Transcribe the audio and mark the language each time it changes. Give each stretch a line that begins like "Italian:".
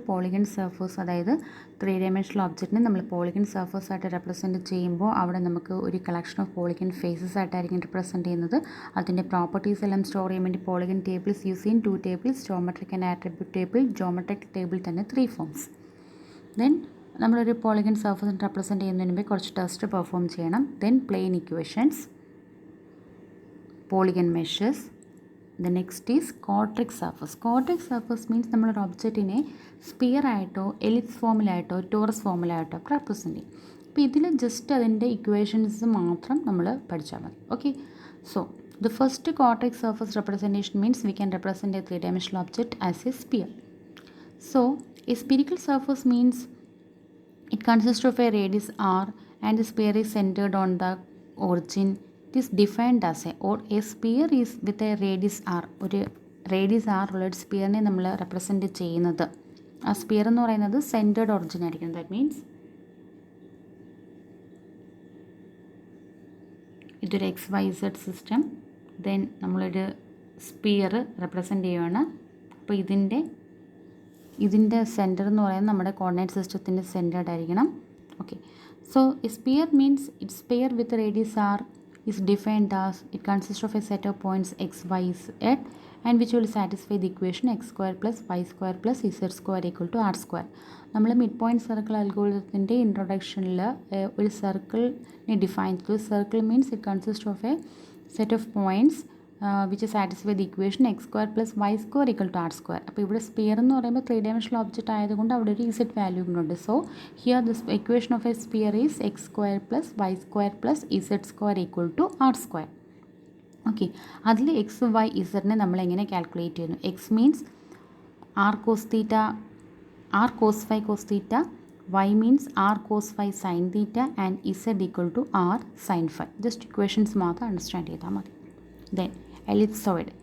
Malayalam: Polygon surface അതായത് 3 dimensional ഒബ്ജക്റ്റിനെ നമ്മൾ പോളിഗൺ സർഫസ് ആയിട്ട് റെപ്രസെൻറ്റ് ചെയ്യുമ്പോൾ അവിടെ നമുക്ക് ഒരു കളക്ഷൻ ഓഫ് പോളിഗൺ ഫേസസ് ആയിട്ടായിരിക്കും റെപ്രസെൻറ്റ് ചെയ്യുന്നത്. അതിൻ്റെ പ്രോപ്പർട്ടീസ് എല്ലാം സ്റ്റോർ ചെയ്യാൻ വേണ്ടി പോളിഗൺ ടേബിൾസ് യൂസ് ചെയ്യും. 2 tables, geometric and attribute table. Geometric table തന്നെ 3 ഫോംസ്. ദെൻ നമ്മളൊരു പോളിഗൺ സർഫസ് റെപ്രസെൻറ്റ് ചെയ്യുന്നതിന് മുമ്പേ കുറച്ച് ടെസ്റ്റ് പെർഫോം ചെയ്യണം. Then plain equations, polygon മെഷസ്.
English: The next is quadric surface.
Malayalam: Quadric surface means നമ്മളൊരു ഒബ്ജക്റ്റിനെ സ്പിയർ ആയിട്ടോ എലിപ്സ് ഫോമിലായിട്ടോ ടോറസ് ഫോമിലായിട്ടോ റെപ്രസെൻറ്റ് ചെയ്യും. അപ്പോൾ ഇതിൽ ജസ്റ്റ് അതിൻ്റെ ഇക്വേഷൻസ് മാത്രം നമ്മൾ പഠിച്ചാൽ മതി. Okay, so the first
English: quadric surface representation means we can represent a 3-dimensional object as a sphere. So a spherical surface means it consists of a radius r and the sphere is centered on the origin. It is defined as a sphere is with a radius r.
Malayalam: ഒരു radius r ഉള്ള ഒരു സ്പിയറിനെ നമ്മൾ represent ചെയ്യുന്നത്, ആ sphere എന്ന് പറയുന്നത് centred origin ആയിരിക്കും. That means ഇതൊരു XYZ സിസ്റ്റം. ദെൻ നമ്മളൊരു സ്പിയർ റെപ്രസെൻറ്റ് ചെയ്യുകയാണ്. അപ്പോൾ ഇതിൻ്റെ സെൻറ്റർ എന്ന് പറയുന്നത് നമ്മുടെ കോർഡിനേറ്റ് സിസ്റ്റത്തിൻ്റെ സെൻറ്റേർഡ് ആയിരിക്കണം.
English: Okay, so a sphere means it's sphere with radius r is defined as it consists of a set of points x, y, z and which will satisfy the equation x square plus y square plus z square equal to r square.
Malayalam: നമ്മൾ mid point circle അൽഗോരിതത്തിൻ്റെ ഇൻട്രൊഡക്ഷനിൽ ഒരു സർക്കിളിനെ define ചെയ്തു.
English: Circle means it consist of a set of points which satisfy the equation x square plus y square equal to r square.
Malayalam: അപ്പോൾ ഇവിടെ sphere എന്ന് പറയുമ്പോൾ 3 dimensional object ആയതുകൊണ്ട് അവിടെ ഒരു z വാല്യൂ ഉണ്ട്.
English: So here this equation of a sphere is x square plus y square plus z square equal to r square.
Malayalam: Okay, അതിൽ X Y ഇസഡിനെ നമ്മൾ എങ്ങനെ കാൽക്കുലേറ്റ് ചെയ്യുന്നു?
English: X means r cos theta, r cos phi cos theta, y means r cos phi sin theta and z equal to r sin phi.
Malayalam: Just equations മാത്രം understand ചെയ്താൽ മതി. Then ellipsoid.